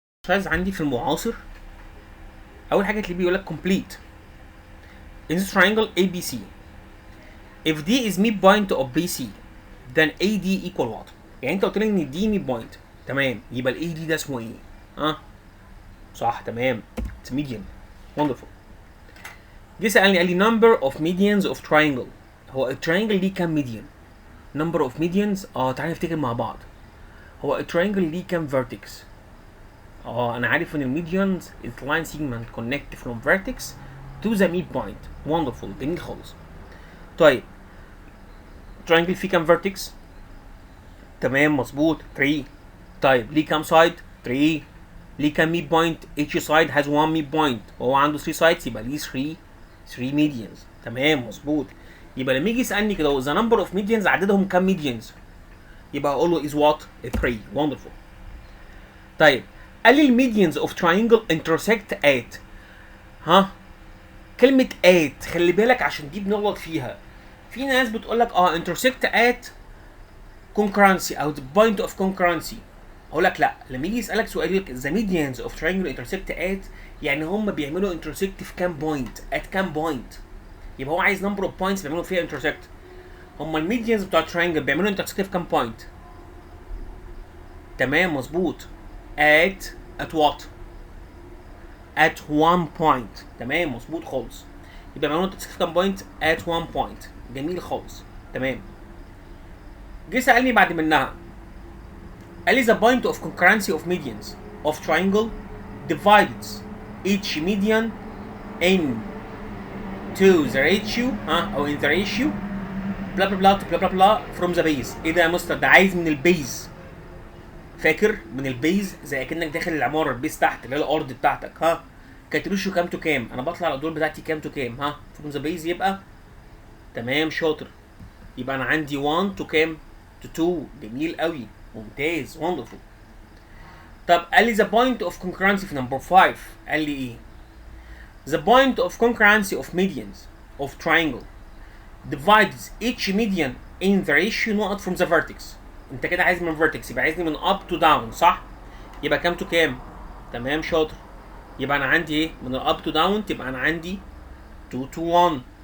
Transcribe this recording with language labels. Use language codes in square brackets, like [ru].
[ar] عندي في المعاصر اول حاجه اللي بيقول لك [en] complete in this triangle ABC if D is midpoint of BC then AD equal what. [ar] يعني انت قلت لي ان دي midpoint. تمام يبقى الاي دي ده اسمه ايه؟ صح تمام [en] it's median. wonderful. [ar] جه سالني قال لي [en] number of medians of triangle. [ar] هو التراينجل ليه كام median؟ [en] number of medians [ar] تعالى نفتكر مع بعض. هو التراينجل ليه كام vertex؟ انا عارف ان الميديانز [en] is line segment connect from vertex to the midpoint. [ar] wonderful جميل خالص. طيب triangle فيه كام vertex؟ تمام مظبوط 3. طيب ليه كام سايد؟ 3. ليه كام ميد بوينت؟ [en] each side has one mid point [ar] وهو عنده 3 sides يبقى ليه 3 medians. تمام مظبوط. يبقى لما يجي يسالني كده [en] the number of medians [ar] عددهم كام medians يبقى اقول له is what؟ 3. [en] wonderful. [ar] طيب قال لي الميديانز اوف تراينجل intersect at. كلمة at خلي بالك عشان دي بنغلط فيها. في ناس بتقول لك intersect at concurrency او [en] the point of concurrency. [ar] اقول لك لا، لما يجي يسالك سؤال يقول لك ذا ميديانز اوف تراينجل انترسكت ات، يعني هم بيعملوا انترسكت في كام بوينت، ات كام بوينت، يبقى هو عايز نمبر اوف بوينتس بيعملوا فيها انترسكت. هم الميديانز بتوع التراينجل بيعملوا انترسكت في كام بوينت؟ تمام مظبوط. [en] at what؟ at one point. [ar] تمام مظبوط خالص. يبقى بيعملوا انترسكت في كام بوينت؟ at one point. جميل خالص. تمام. جه سالني بعد منها قال لي [en] the point of concurrency of medians of triangle divides each median into the ratio او in the ratio blah blah blah blah blah blah from the base. [ar] ايه ده يا مستر؟ ده عايز من البيز. فاكر من البيز زي كانك داخل العماره، البيز تحت اللي هي الارض بتاعتك. كانت ريشيو كام تو كام؟ انا بطلع الادوار بتاعتي كام تو كام؟ [en] from the base [ar] يبقى تمام شاطر. يبقى انا عندي 1 تو كام؟ تو 2. جميل قوي ممتاز wonderful. طب قال لي [en] the point of concurrency في number 5. [ar] قال لي ايه؟ [en] the point of concurrency of medians of triangle divides each median in the ratio نقط from the vertex. [ar] انت كده عايز من vertex، يبقى عايزني من [en] up to down [ar] صح؟ يبقى كام تو كام؟ تمام شاطر. يبقى انا عندي ايه؟ من ال [en] up to down [ar] تبقى انا عندي 2 to 1.